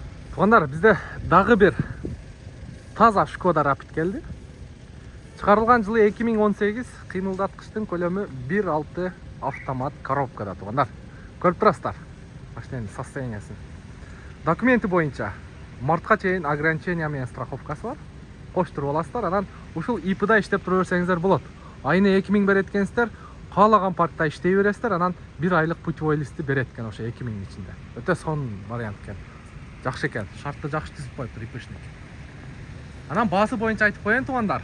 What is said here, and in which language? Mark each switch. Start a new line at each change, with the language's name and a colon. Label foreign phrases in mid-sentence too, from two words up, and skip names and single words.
Kazakh: Туғандар, бізде дағы бір таза Шкода Rapid келді. Çıkarılған жылы 2018, қимылдатқыштың көлемі 1.6 автомат коробкада. Туғандар, көріп тұрасыздар машинаның состояниясын. Документі бойынша мартқа чейін ограничения мен страховкасы бар. Қоштырып аласыздар,
Kyrgyz: анан ушул ИП-да иштеп тура берсеңиздер болот. Айына 2000 берет экенсиздер, каалаган паркта иштей бересиздер, анан 1 айлык путевой листти берет экен ошо 2000 ичинде. Өтө сонун вариант экен. Жакшы экен, шартты жакшы түзүп коюптур ИПшник. Анан баасы боюнча айтып коеюн туугандар.